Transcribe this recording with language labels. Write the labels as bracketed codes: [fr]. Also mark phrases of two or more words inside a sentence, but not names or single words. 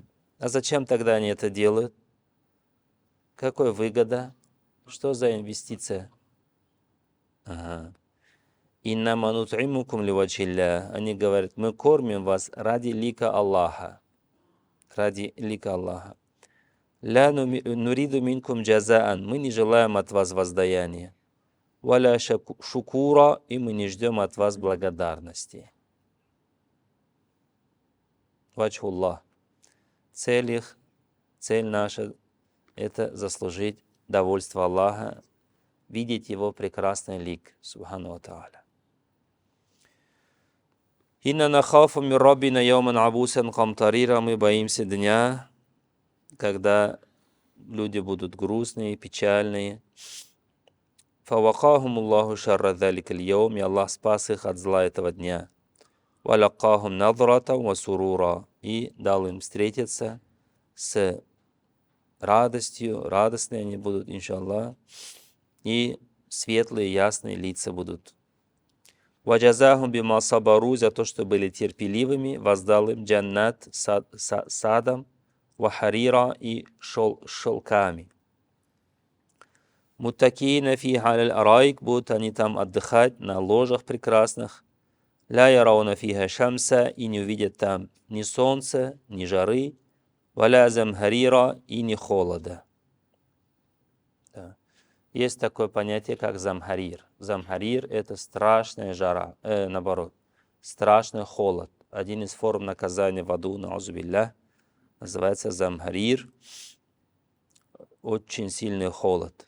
[ru] А зачем тогда они это делают? Какой выгода? Что за инвестиция? Ага. [ar] إنما نطعمكم لوجه الله. [ru] Они говорят, мы кормим вас ради лика Аллаха. Ради лика Аллаха. [ar] لا نريد منكم جزاء. [ru] Мы не желаем от вас воздаяния. [ar] ولا شكورا. [ru] И мы не ждем от вас благодарности. Ваджхуллах. Цель наша – это заслужить довольство Аллаха, видеть Его прекрасный лик, [ar] سبحانه وتعالى. إنا نخاف من ربنا يوما عبوسا قمطريرا. [ru] Мы боимся дня, когда люди будут грустные, печальные. [ar] فوقاهم الله شر ذلك اليوم. [ru] И Аллах спас их от зла этого дня. [ar] ولقاهم نضرة وسرورا. [ru] И дал им встретиться с радостью, радостные они будут, иншаллах, и светлые, ясные лица будут. [ar] وجزاهم بما صبروا. [ru] За то, что были терпеливыми, воздал им джаннат садом, вахарира и шелками. [ar] متكئين فيها على الأرائك. [ru] Будут они там отдыхать на ложах прекрасных. [ar] لا يرون فيها شمسا. [ru] И не увидят там ни солнца, ни жары. [ar] ولا زمهريرا. [ru] И ни холода. Да. Есть такое понятие, как замхарир. Замхарир – это страшная жара, наоборот, страшный холод. Один из форм наказания в аду, наузубилля, называется замхарир, очень сильный холод.